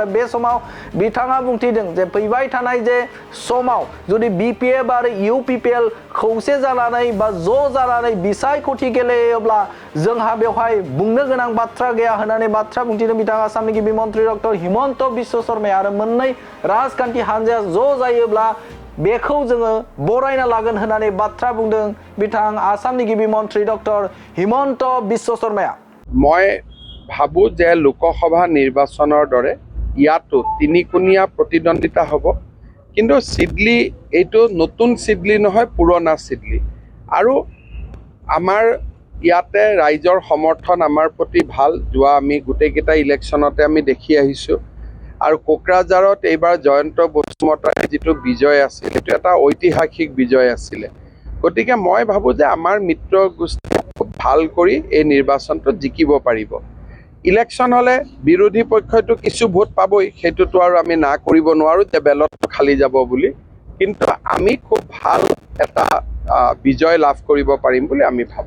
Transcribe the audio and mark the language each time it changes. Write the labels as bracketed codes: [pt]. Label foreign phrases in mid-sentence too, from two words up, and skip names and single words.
[brx] बे समाव बिथाङा बुंथिदों जे फैबाय थानाय जे समाव जुदि बीपीएफ आरो यूपीपीएल खौसे जानानै बा ज' जानानै बिसायख'थि गेलेयोब्ला जोंहा बेवहाय बुंनो गोनां बाथ्रा गैया होननानै बाथ्रा बुंथिदों बिथां आसामनि गिबि मन्थ्रि डक्टर हिमन्त बिश्व शर्माया आरो मोननै राजखान्थि हान्जाया ज' जायोब्ला बेखौ जोङो बरायना लागोन होननानै बाथ्रा बुंदों बिथां आसामनि गिबि मन्थ्रि डक्टर हिमन्त बिश्व शर्माया [as] মই ভাবো যে লোকসভা নিৰ্বাচনৰ দৰে ইয়াতো তিনিকোণীয়া প্ৰতিদ্বন্দ্বিতা হ'ব কিন্তু সিডলি এইটো নতুন সিডলি নহয় পুৰণা সিডলি আৰু আমাৰ ইয়াতে ৰাইজৰ সমৰ্থন আমাৰ প্ৰতি ভাল যোৱা আমি গোটেইকেইটা ইলেকশ্যনতে আমি দেখি আহিছোঁ আৰু কোকৰাঝাৰত এইবাৰ জয়ন্ত বসুমতাৰীৰ যিটো বিজয় আছিল সেইটো এটা ঐতিহাসিক বিজয় আছিল গতিকে মই ভাবো যে আমাৰ মিত্ৰ গোষ্ঠী খুব ভাল কৰি এই নিৰ্বাচনটো জিকিব পাৰিব ইলেকশ্যন হলে বিৰোধী পক্ষটো কিছু ভোট পাবই সেইটোতো আৰু আমি না কৰিব নোৱাৰো যে বেলত খালি যাব বুলি কিন্তু আমি খুব ভাল এটা বিজয় লাভ কৰিব পাৰিম বুলি আমি ভাবো